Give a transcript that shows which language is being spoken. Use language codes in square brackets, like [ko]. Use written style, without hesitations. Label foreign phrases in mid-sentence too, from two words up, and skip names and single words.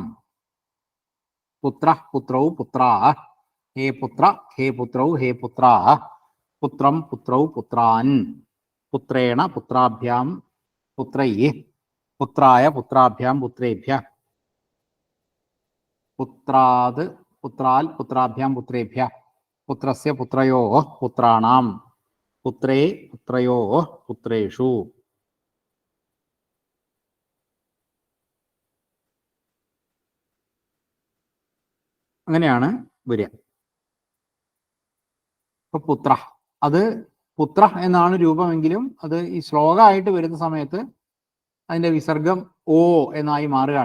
[sa] पुत्रः पुत्रौ पुत्राः, हे पुत्र हे पुत्रौ हे पुत्राः, पुत्रं पुत्रौ पुत्रान्, पुत्रेण पुत्राभ्यां पुत्रैः, पुत्राय पुत्राभ्यां पुत्रेभ्यः, पुत्राद् पुत्राल् पुत्राभ्यां पुत्रेभ्यः, पुत्रस्य पुत्रयोः पुत्राणां, पुत्रे पुत्रयोः पुत्रेषु। [ml] അങ്ങനെയാണ് വരിക. ഇപ്പൊ പുത്ര, അത് പുത്ര എന്നാണ് രൂപമെങ്കിലും അത് ഈ ശ്ലോകമായിട്ട് വരുന്ന സമയത്ത് അതിന്റെ വിസർഗം ഓ എന്നായി മാറുകയാണ്.